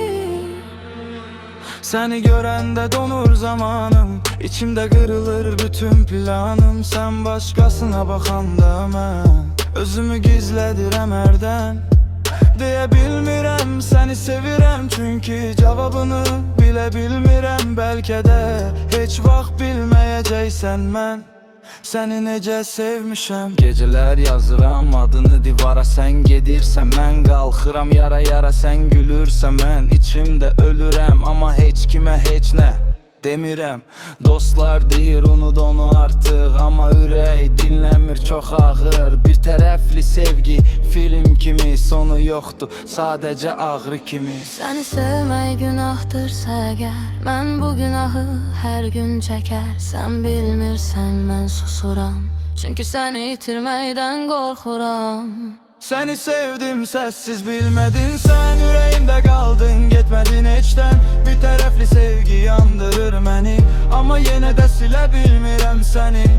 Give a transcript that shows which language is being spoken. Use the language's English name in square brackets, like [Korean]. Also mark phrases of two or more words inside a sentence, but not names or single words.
[Turkish] Seni görende donur zamanım, İçimde kırılır bütün planım. [Azerbaijani] Sen başkasına bakanda mən özümü gizledirem herden. Deyebilmirem seni sevirem, çünkü cevabını bilebilmirem. Belki de hiç vaxt bilmeyeceksen mən seni necə sevmişəm. Geceler yazıram adını divara, sen gedirsən mən qalxıram yara yara. Sen gülürsən mən içimdə ölürəm, ama heç kimə heç nə demirəm. Dostlar deyir unut onu artık, ama ürək dinləmir çok ağır. Bir tərəfli sevgi film kimi, sonu yoktu sadece ağrı kimi. Seni sevmək günahdırsa əgər, mən bu günahı hər gün çəkər. Sən bilmirsən mən susuram, çünkü səni itirməkdən qorxuram. [Turkish] Seni sevdim sessiz bilmedin sen. Yüreğimde kaldın gitmedin içten. Bir taraflı sevgi yandırır beni, ama yine de silebilmirem seni.